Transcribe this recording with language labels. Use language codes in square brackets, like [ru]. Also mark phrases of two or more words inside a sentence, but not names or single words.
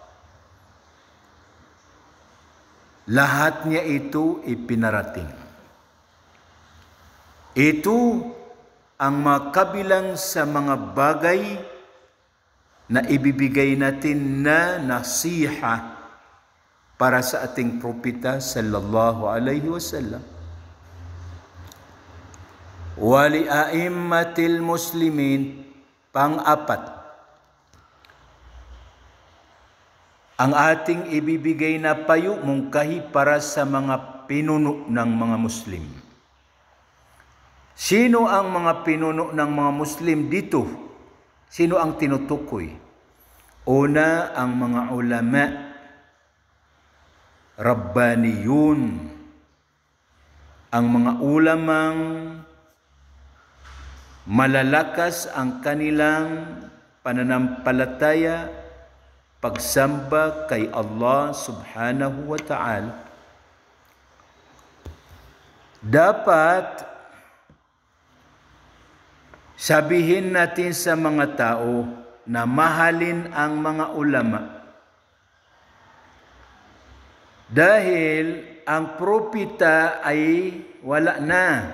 [tl] Lahat niya ito ipinarating. Ito ang makabilang sa mga bagay na ibibigay natin na nasiha para sa ating propita [ar] صلى الله عليه وسلم. ولأئمة المسلمين, [tl] pang-apat, ang ating ibibigay na payo mungkahi para sa mga pinuno ng mga Muslim. Sino ang mga pinuno ng mga Muslim dito? Sino ang tinutukoy? Una, ang mga ulama, rabbaniyun, ang mga ulamang malalakas ang kanilang pananampalataya, pagsamba kay Allah [ar] سبحانه وتعالى. [tl] Dapat sabihin natin sa mga tao na mahalin ang mga ulama, dahil ang propita ay wala na.